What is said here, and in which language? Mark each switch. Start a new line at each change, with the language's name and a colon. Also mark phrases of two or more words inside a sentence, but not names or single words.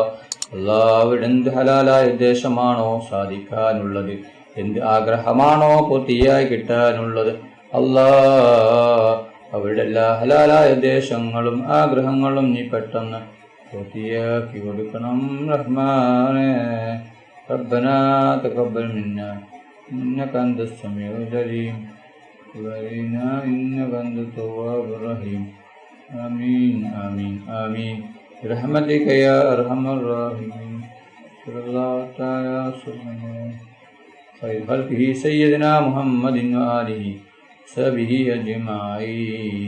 Malayalam: അവിടെ എന്ത് ഹലാലായ ഉദ്ദേശമാണോ സാധിക്കാനുള്ളത്, എന്ത് ആഗ്രഹമാണോ പൂർത്തിയായി കിട്ടാനുള്ളത് അല്ലാഹ്, അവരുടെ എല്ലാ ഹലാലായ ഉദ്ദേശങ്ങളും ആഗ്രഹങ്ങളും നീ പെട്ടെന്ന് പൂർത്തിയാക്കി കൊടുക്കണം റഹ്മാനെ.
Arabic: ربنا تقبل منا إنك أنت السميع العليم وتب علينا إنك أنت التواب الرحيم. آمين آمين آمين برحمتك يا أرحم الراحمين. صلى الله تعالى وسلم خير خلقه سيدنا محمد وآله وصحبه أجمعين.